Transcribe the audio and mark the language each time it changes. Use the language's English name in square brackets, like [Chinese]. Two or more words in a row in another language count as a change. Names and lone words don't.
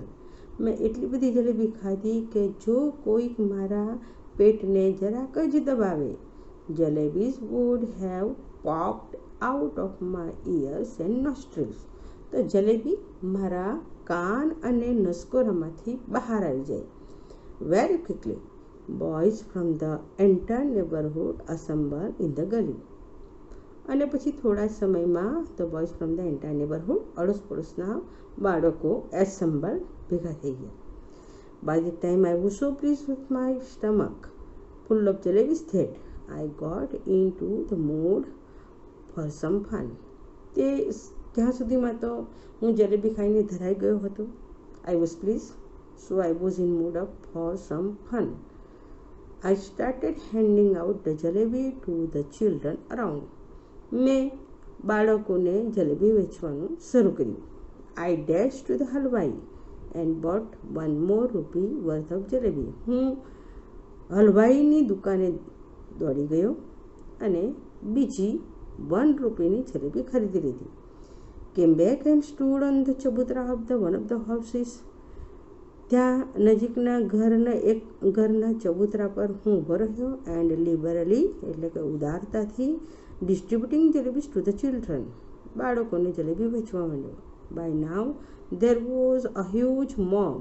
[Gujarati] મેં એટલી બધી જલેબી ખાધી કે જો કોઈક મારા પેટને જરાક જ દબાવે, [English] jalebis would have popped out of my ears and nostrils. [Gujarati] તો જલેબી મારા કાન અને નસકોરામાંથી બહાર આવી જાય. [English] very quickly boys from the entire neighborhood assemble in the gully. [Gujarati] અને પછી થોડા સમયમાં [English] the boys from the entire neighborhood [Gujarati] અડોસ પડોશના બાળકો એસેમ્બલ ભેગા થઈ ગયા. [English] By the time I was so pleased with my stomach full of jalebis that I got into the mood for some fun. [Gujarati] તે ત્યાં સુધીમાં તો હું જલેબી ખાઈને ધરાઈ ગયો હતો. [English] I was pleased, so I was in mood for some fun. I started handing out the jalebi to the children around. [Gujarati] મેં બાળકોને જલેબી વેચવાનું શરૂ કર્યું. [English] I dashed to the halwai and bought one more rupee worth of jalebi. [Gujarati] હું હલવાઈની દુકાને દોડી ગયો અને બીજી 1 રૂપિયાની જલેબી ખરીદી લીધી. [English] Came back and stood on the ચબૂતરા of the one of the houses. [Gujarati] ત્યાં નજીકના ઘરના ચબૂતરા પર હું ઊભો રહ્યો. [English] and liberally [Gujarati] એટલે કે ઉદારતાથી [English] distributing jalebis to the children. [Gujarati] બાળકોને જલેબી વેચવા માંડ્યો. [English] by now there was a huge mob.